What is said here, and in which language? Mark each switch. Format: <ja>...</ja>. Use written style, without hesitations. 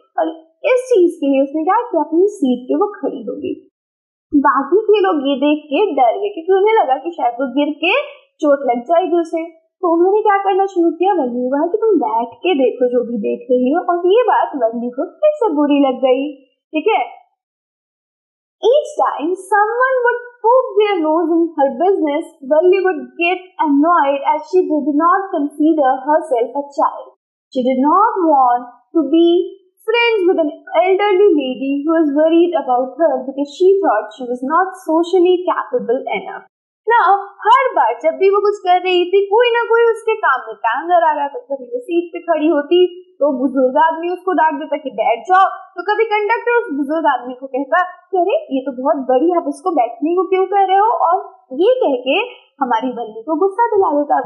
<hi>और इस चीज के लिए उसने क्या किया, अपनी सीट पे वो खड़ी हो गई। बाकी के लोग ये देख के डर गए, क्योंकि उन्हें लगा कि शायद वो गिर के चोट लग जाएगी उसे। तो उन्होंने क्या करना शुरू किया, वल्ली को कहा कि तुम बैठ के देखो जो भी देख रही हो। और ये बात वल्ली को फिर से बुरी लग गई, ठीक है।</hi> <en>Each time someone would poke their nose in her business, Valli would get annoyed as she did not consider herself a child. She did not want to be friends with an elderly lady who was worried about her because she thought she was not socially capable enough.</en> <hi>Now, हर बार जब भी वो कुछ कर रही थी, कोई ना कोई उसके काम में टांग आ रहा था। कभी वो सीट पे खड़ी होती तो बुजुर्ग आदमी उसको डांट देता कि बैठ जाओ, तो कभी कंडक्टर उस बुजुर्ग आदमी को कहता कि अरे ये तो बहुत बड़ी, आप इसको बैठने को क्यों कह रहे हो, और ये कह के हमारी वल्ली को गुस्सा दिला देता।</hi>